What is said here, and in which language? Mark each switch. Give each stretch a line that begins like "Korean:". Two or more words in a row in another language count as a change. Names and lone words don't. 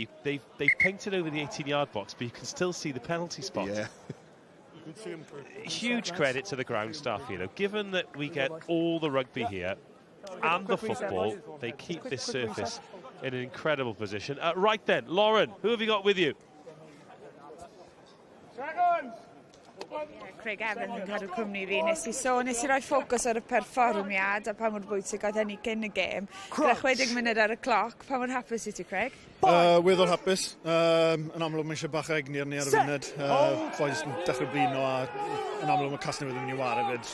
English: They've painted over the 18-yard box, but you can still see the penalty spot. Yeah. Huge credit to the ground staff, you know. Given that we get all the rugby here and the football, they keep this surface in an incredible position. Right then, Lauren, who have you got with you?
Welsh: Craig Evans yn cadw cwmni fi. Nes i roi ffocws ar y perfformiad a pa mor bwysig oedd hynny cyn y gêm. Gyda 60 munud ar y cloc. Pa mor hapus i ti, Craig? Weddol hapus. Yn amlwg mae eisiau bach egni arni ar y funud. Boes yn dechrau blino a yn amlwg mae Casnewydd yn mynd i war hefyd.